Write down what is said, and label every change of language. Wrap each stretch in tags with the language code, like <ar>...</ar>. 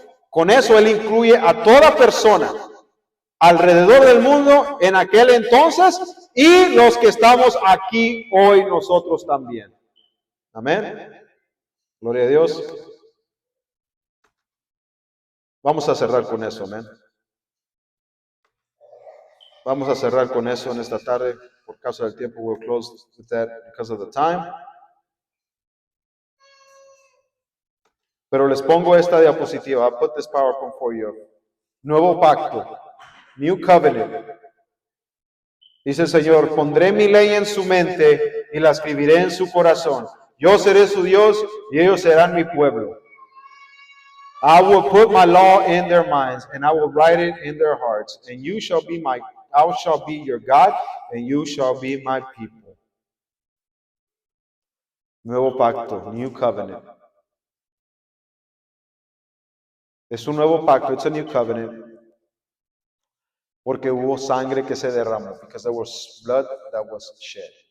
<es>Con eso Él incluye a toda persona alrededor del mundo en aquel entonces y los que estamos aquí hoy nosotros también. Amén. Gloria a Dios. Vamos a cerrar con eso, amén. Vamos a cerrar con eso en esta tarde. Por causa del tiempo,</es> <en>we'll close with that because of the time.</en> <es>Pero les pongo esta diapositiva.</es> <en>I'll put this PowerPoint for you.</en> <es>Nuevo pacto.</es> <en>New covenant.</en> <es>Dice el Señor, pondré mi ley en su mente y la escribiré en su corazón. Yo seré su Dios y ellos serán mi pueblo.</es> <en>I will put my law in their minds and I will write it in their hearts. And I shall be your God and you shall be my people.</en> <es>Nuevo pacto,</es> <en>new covenant.</en> <es>Es un nuevo pacto,</es> <en>it's a new covenant.</en> <es>Porque hubo sangre que se derramó.</es> <en>Because there was blood that was shed.</en>